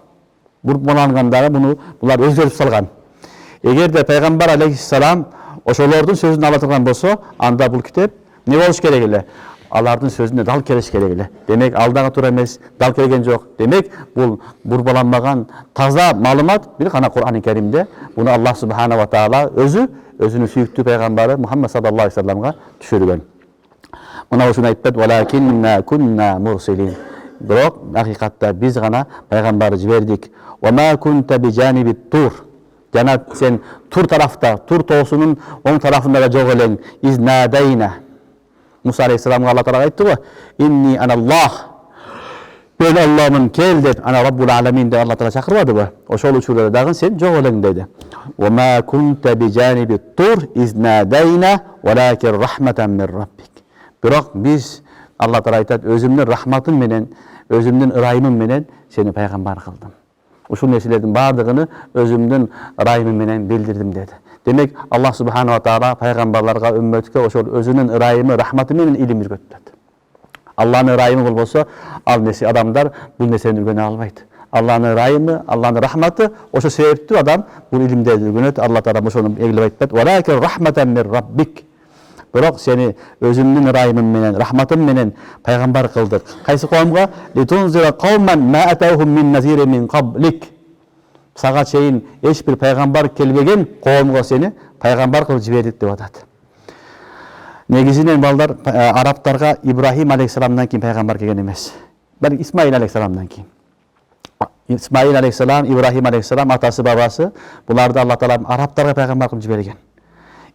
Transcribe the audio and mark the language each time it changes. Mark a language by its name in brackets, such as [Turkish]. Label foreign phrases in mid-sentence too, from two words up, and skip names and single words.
[Kyrgyz] Бурмалангандары булар өзгөртүп салган. Эгерде пайгамбар алейхиссалам ошолордун сөзүн ала турган болсо, анда бул китеп не болуш керек эле? Алардын сөзүнө дал келиш керек эле. Демек алдагы туура эмес, дал келген жок. Демек бул бурбаланмаган таза маалымат бир гана Кур'ан-ы Керимде. Буну [Arabic] الله سبحانه وتعالى [Kyrgyz] өзүнүн сүйүктүү пайгамбары Мухаммад [Arabic] صلى الله عليه وسلم [Kyrgyz] түшүргөн. Мына ушуну айтат, [Arabic] ولكنا كنا مرسلين. [Kyrgyz] Бирок акыйкатта биз гана пайгамбарды жибердик. [Arabic] وما كنت بجانب الطور. [Kyrgyz] Жана сен Тур тарафта, Тур тоосунун оң тарафында да жок элең. [Arabic] إذ نادينا. [Kyrgyz] Муса алейхиссаламга Алла Таала айтты го, [Arabic] إني أنا الله. [Kyrgyz] Мен Аллахмын, кел деп, [Arabic] أنا رب العالمين [Kyrgyz] деп Алла Таала чакырбадыбы? Ошол учурда дагы сен жок элең деди. [Arabic] وما كنت بجانب الطور إذ نادينا ولكن رحمة من ربك. [Kyrgyz] Бирок биз Алла Таала айтат, өзүмдүн рахматым менен, өзүмдүн ырайымым менен сени пайгамбар кылдым. Ушул нерселердин бардыгын өзүмдүн ырайымым менен билдирдим деди. Демек [Arabic] الله سبحانه وتعالى [Kyrgyz] пайгамбарларга, үммөткө ошол өзүнүн ырайымы, рахматы менен илим үйрөттү. Алланын ырайымы болбосо, ал нерсе адамдар бул нерсени үйрөнө албайт. Алланын ырайымы, Алланын рахматы, ошо себептүү адам бул илимдерди үйрөнөт. Алла Таала ошону эгилеп айтат, [Arabic] ولكن رحمة من ربك. [Kyrgyz] Бирок сени өзүмдүн ырайымым менен, рахматым менен пайгамбар кылдык. Кайсы коомго? [Arabic] لتنذر قوما ما أتاهم من نذير من قبلك. [Kyrgyz] Сага чейин эч бир пайгамбар келбеген коомго сени пайгамбар кылып жибердик деп атат. Негизинен балдар арабтарга Ибрахим алейхиссаламдан кийин пайгамбар келген эмес. Балки Исмаил алейхиссаламдан кийин. Исмаил алейхиссалам, Ибрахим алейхиссалам атасы бабасы буларды Алла Таала арабтарга пайгамбар кылып жиберген.